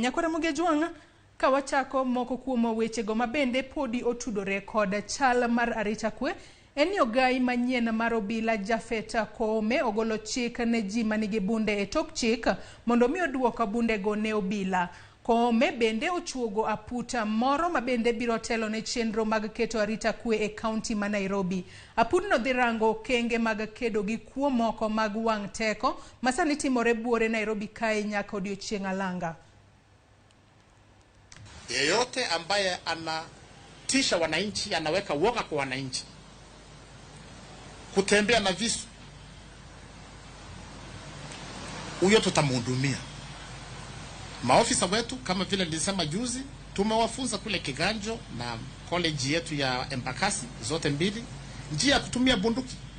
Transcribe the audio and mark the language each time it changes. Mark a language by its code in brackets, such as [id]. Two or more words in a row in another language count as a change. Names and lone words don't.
[luo] Nyakora mogejuang ka wachako moko kuom wechego mabende podi otudore kod chal mar arita kwe en ogai manyien mar obila Jafeta Koome ogolo chik ne ji manigi bunde e tok chik mondo mi oduoka bunde go ne obila. Koome bende ochuogo aputa moro mabende biro telo ne chenro mag keto arita kwe e kaunti ma Nairobi. Apudno dhi rango kenge mag kedo gi kuo moko mag wang' teko masani timore buore Nairobi kae nyaka odiochieng' alanga. [sw] Yeyote ambaye anatisha wananchi, anaweka woga kwa wananchi, kutembea na visu, huyo tutamhudumia. Maofisa wetu kama vile nilisema juzi, tumewafunza kule Kiganjo na college yetu ya Embakasi zote mbili njia ya kutumia bunduki.